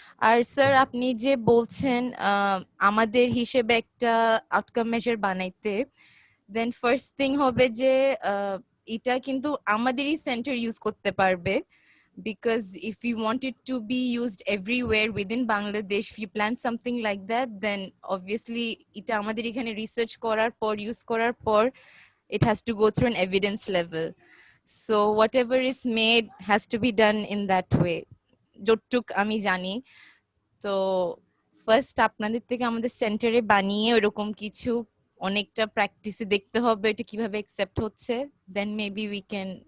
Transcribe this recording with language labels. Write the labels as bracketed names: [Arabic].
[Bangla] আর sir আপনি যে বলছেন আমাদের হিসেবে একটা আউটকাম মেজার বানাইতে, দেন ফার্স্ট থিং হবে যে এটা কিন্তু আমাদেরই সেন্টার ইউজ করতে পারবে, [English] because if you want it to be used everywhere within Bangladesh, if you plan something like that, then obviously [Bangla] এটা আমাদের এখানে রিসার্চ করার পর [English] Use করার পর it has to go through an evidence level. So whatever is made has to be done in that way, [Bangla] যতটুক আমি জানি। তো ফার্স্ট আপনাদের থেকে আমাদের সেন্টারে বানিয়ে ওরকম কিছু অনেকটা প্র্যাকটিসে দেখতে হবে এটা কিভাবে অ্যাকসেপ্ট হচ্ছে, [English] then maybe we can